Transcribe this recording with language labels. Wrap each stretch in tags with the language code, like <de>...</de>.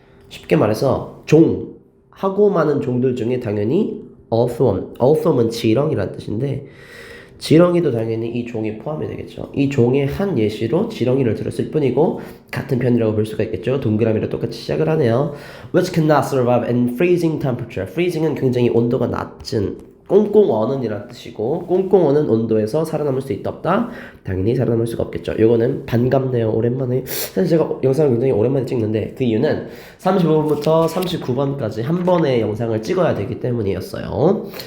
<ko>쉽게 말해서 종 하고 많은 종들 중에 당연히 earthworm은 지렁이라는 뜻인데 지렁이도 당연히 이 종에 포함이 되겠죠. 이 종의 한 예시로 지렁이를 들었을 뿐이고 같은 편이라고 볼 수가 있겠죠. 동그라미로 똑같이 시작을 하네요.</ko> <en>Which cannot survive in freezing temperature.</en> <ko>freezing은 굉장히 온도가 낮은 꽁꽁어는이라는 뜻이고 꽁꽁어는 온도에서 살아남을 수 있다 없다? 당연히 살아남을 수가 없겠죠. 요거는 반갑네요. 오랜만에 사실 제가 영상을 굉장히 오랜만에 찍는데 그 이유는 35번부터 39번까지 한 번의 영상을 찍어야 되기 때문이었어요.</ko>